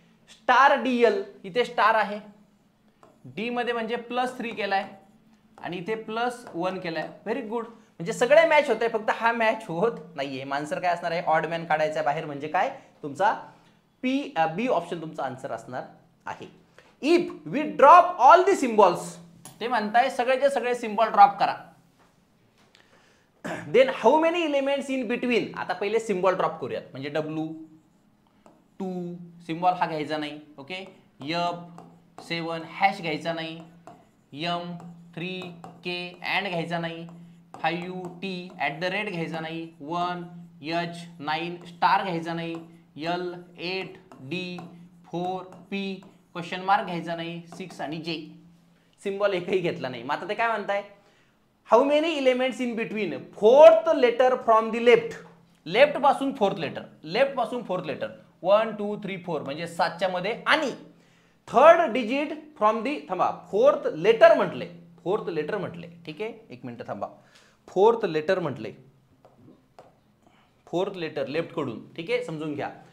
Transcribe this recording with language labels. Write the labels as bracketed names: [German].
[Marathi] Star DL, इथे star आहे. D मध्ये म्हणजे +3 केलाय आणि इथे +1 केलाय. Very good. म्हणजे सगळे मॅच होत आहे, फक्त हा मॅच होत नाहीये. आन्सर काय असणार आहे? ऑड मॅन काढायचा बाहेर, म्हणजे काय? तुमचा बी ऑप्शन तुमचा आन्सर असणार आहे. [English] if we drop all the symbols, [Marathi] ते म्हणताय सगळेचे सगळे सिम्बॉल ड्रॉप करा. [English] Then how many elements in between. [Marathi] आता पहिले सिम्बॉल ड्रॉप करूयात. म्हणजे W2 सिम्बॉल हा घ्यायचा नाही. ओके, F7 हॅश घ्यायचा नाही. M3K अँड घ्यायचा नाही. 5T@ घ्यायचा नाही. 1H9 स्टार घ्यायचा नाही. L8D4P क्वेश्चन मार्क घ्यायचा नाही. 6 आणि J सिम्बॉल एकही घेतला नाही. मग आता ते काय म्हणताय? [English] How many elements in between fourth letter from the left. [Marathi] Left पासून फोर्थ लेटर, लेफ्ट पासून फोर्थ लेटर 1 2 3 4 म्हणजे 7च्या मध्ये, आणि [English] third digit from the, [Marathi] थांबा, फोर्थ लेटर म्हटले, फोर्थ लेटर म्हटले. ठीक आहे, एक मिनिट थांबा. फोर्थ लेटर म्हटले, फोर्थ लेटर लेफ्ट कडून. ठीक आहे, समजून घ्या.